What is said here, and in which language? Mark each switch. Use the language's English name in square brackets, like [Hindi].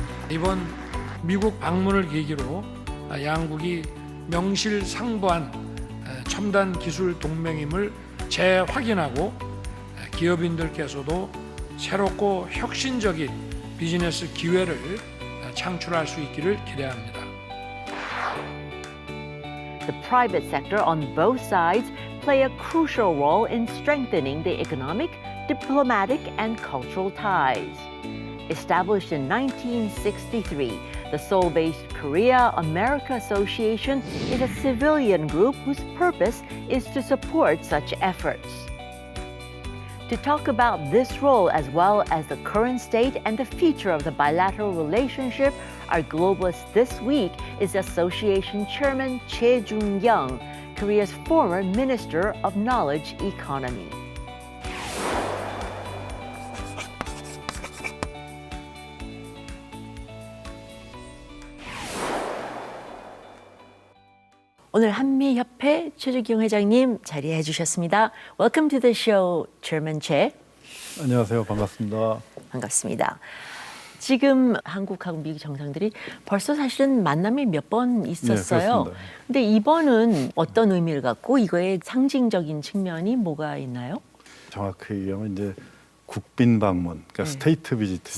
[Korean] 이번 미국 방문을 계기로 양국이 명실상부한 첨단 기술 동맹임을 재확인하고 기업인들께서도 새롭고 혁신적인 비즈니스 기회를 창출할 수 있기를 기대합니다. [English] The private sector on both sides play a crucial role in strengthening the economic, diplomatic, and cultural ties. Established in 1963, the Seoul-based Korea-America Association is a civilian group whose purpose is to support such efforts. To talk about this role as well as the current state and the future of the bilateral relationship, our globalist this week is Association Chairman Choi Jung-young, Korea's former Minister of Knowledge Economy. [Korean] 오늘 한미협회 최재경 회장님 자리해 주셨습니다. [English] Welcome to the show, Chairman Choi. [Korean] 안녕하세요. 반갑습니다. 반갑습니다. 지금 한국하고 미국 정상들이 벌써 사실은 만남이 몇 번 있었어요. 네, 근데 이번은 어떤 의미를 갖고 이거의 상징적인 측면이 뭐가 있나요? 정확히 얘기하면 이제 국빈 방문, 그러니까 스테이트 비지트죠.